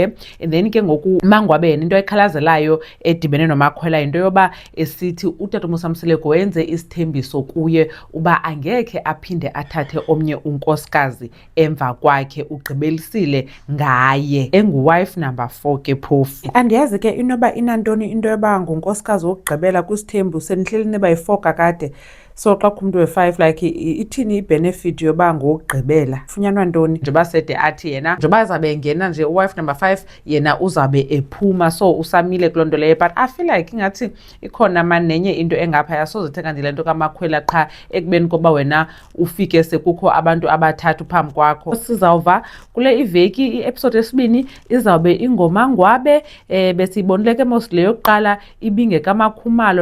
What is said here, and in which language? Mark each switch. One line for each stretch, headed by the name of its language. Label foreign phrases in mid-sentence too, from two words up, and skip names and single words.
Xhosa: And then ke ngoku uMangwabe yena into ayikhalazelayo edibene noMakhwela yinto yoba esithi uTata Mseleku wenze isithembiso kuye uba angekhe aphinde athathe omnye unkosikazi emva kwakhe, ugqibelisile ngaye,
English: enguwife number 4
Xhosa: ke phofu. Andiyazi ke inoba inantoni into yoba ngunkosikazi wokugqibela kwisithembu, senihleli niba yi-4 kakade. So xa kumntu we-5 like ithini ibenefit yoba ngokugqibela, funyanwa ntoni? Njengoba sede athi yena njengoba azabe engena nje
English: uwife number 5
Xhosa: yena uzabe ephuma, so usamile kuloo nto leyo.
English: But I feel like
Xhosa: ingathi ikhona nenye into engaphaya, sozithenga nje le nto kaMakhwela qha ekubeni koba wena ufike sekukho abantu abathathu phambi kwakho. Sizawuva kule iveki i-episode yesibini izawube ingoMangwabe. Besiyibonile ke mos le yokuqala ibingekamakhumalo.